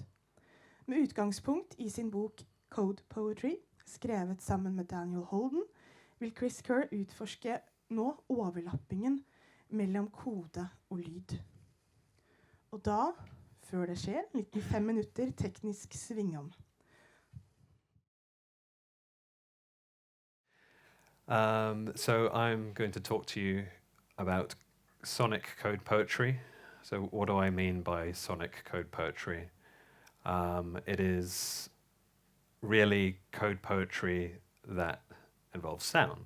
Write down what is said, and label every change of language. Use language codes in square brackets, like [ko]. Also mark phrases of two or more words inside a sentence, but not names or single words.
[no] Med utgangspunkt i sin bok Code Poetry, skrevet sammen med Daniel Holden, vil Chris Kerr utforske nå overlappingen mellom kode og lyd. Og da, før det skjer, 95 minutter teknisk svingom. [en] So I'm going to talk to you about sonic code poetry. So what do I mean by sonic code poetry? It is really code poetry that involves sound.